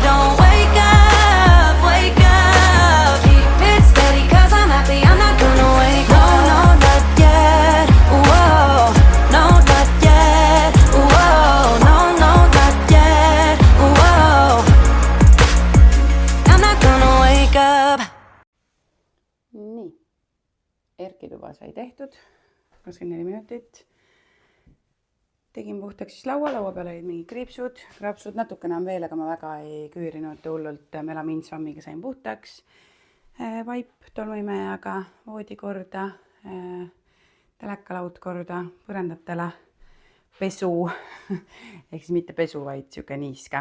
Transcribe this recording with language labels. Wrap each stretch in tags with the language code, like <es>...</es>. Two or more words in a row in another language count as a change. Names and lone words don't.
<en>Don't wake up, wake up. Keep it steady, cause I'm happy, I'm not gonna wake up. No, not yet, whoa. No, not yet, whoa. No, not yet, whoa. I'm not gonna wake up.</en> <et>Nii, Erki tuba sai tehtud, 24 minutit. Tegin puhtaks siis laua peal olid mingid krapsud, natukene on veel, aga ma väga ei küürinud hullult, melamiinsvammiga sain puhtaks. Vaip tolmuimejaga, voodi korda, telekalaud korda, põrandatele, pesu, ehk siis mitte pesu, vaid siuke niiske.</et>